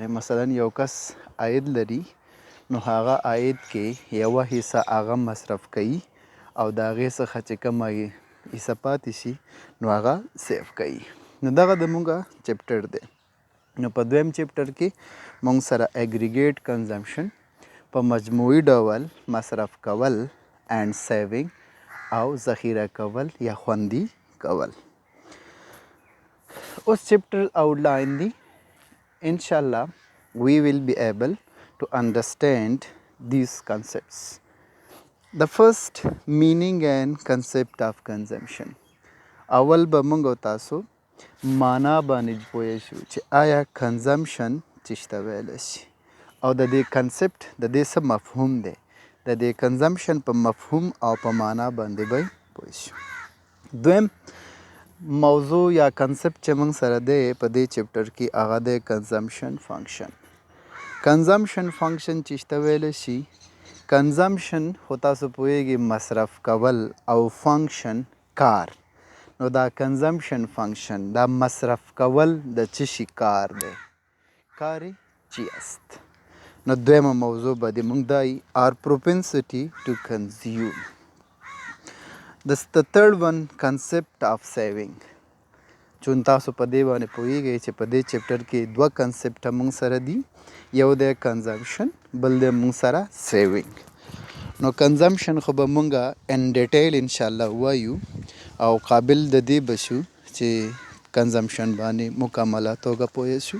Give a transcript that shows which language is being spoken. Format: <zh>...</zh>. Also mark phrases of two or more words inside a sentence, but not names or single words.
<ps>مثلا یو کس عاید لري نو هغه عاید کې یوه حصه هغه مصرف کوي او د هغې څخه چې کومه حصه پاتې شي نو هغه سیف کوي. نو دغه د مونږه چپټر دی. نو په دویم چپټر کې مونږ سره</ps> <en>aggregate consumption</en> <ps>په مجموعي ډول مصرف کول</ps> <en>and saving</en> <ps>او ذخیره کول یا خوندي کول. اوس</ps> <en>chapter outline</en> <ps>دی.</ps> <en>انشاءالله we will be able to understand these concepts. The first meaning and concept of consumption.</en> <ps>اول به موږ او تاسو معنا باندې پوه شو چې آیا کنزمپشن څه ته ویلی شي او د دې کنسپټ د دې څه مفهوم دی. د دې کنزمپشن په مفهوم او په معنا باندې به پوه شو. دویم موضوع یا کنسپټ چې موږ سره دی په دې چپټر کې هغه دی</ps> <en>consumption function. consumption function</en> <ps>چې ته ویلی شي کنزمپشن خو تاسو پوهیږئ مصرف کول او فنکشن کار. نو دا</ps> <en>consumption function</en> <ps>دا مصرف کول د څه شي کار دی؟</ps> <fa>کاری چی است؟</fa> <ps>نو دویمه موضوع به د موږ دا</ps> <en>our propensity to consume. The third one concept of saving.</en> <ps>چون تاسو په دې باندې پوهیږئ چې په دې چپټر کې دوه کنسپټه موږ سره دي. یو دی کنزمپشن بل دی موږ سره سیوینګ. نو کنزمپشن خو به موږ</ps> <en>in detail</en> <ps>انشاءالله وایو او قابل د دې به شو چې کنزمپشن باندې مکمله توګه پوه شو.</ps>